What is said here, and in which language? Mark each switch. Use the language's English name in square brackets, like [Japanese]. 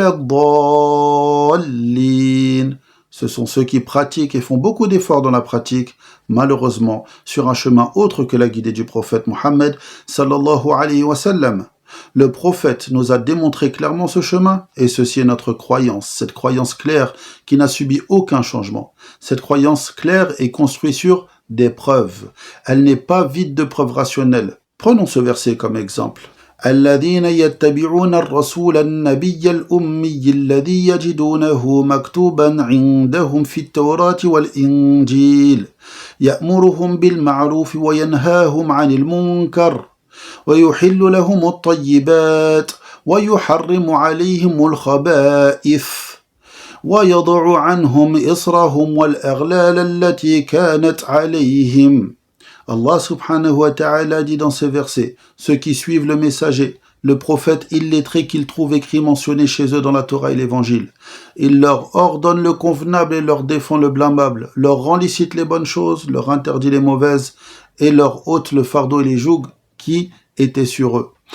[French] Waladdallin, ce sont ceux qui pratiquent et font beaucoup d'efforts dans la pratique, malheureusement, sur un chemin autre que la guidée du prophète Mohammed sallallahu alayhi wa sallam. Le prophète nous a démontré clairement ce chemin, et ceci est notre croyance, cette croyance claire qui n'a subi aucun changement. Cette croyance claire est construite sur des preuves. Elle n'est pas vide de preuves rationnelles. Prenons ce verset comme exemple. [Arabic] الذين يتبعون الرسول النبي الأمي الذي يجدونه مكتوبا عندهم في التوراة والإنجيل يأمرهم بالمعروف وينهاهم عن المنكر ويحل لهم الطيبات ويحرم عليهم الخبائث ويضع عنهم إصرهم والأغلال التي كانت عليهم. [French] Allah subhanahu wa ta'ala dit dans ce verset, ceux qui suivent le messager, le prophète illettré qu'ils trouvent écrit mentionné chez eux dans la Torah et l'Évangile. Il leur ordonne le convenable et leur défend le blâmable, leur rend licite les bonnes choses, leur interdit les mauvaises et leur ôte le fardeau et les jougs qui étaient sur eux.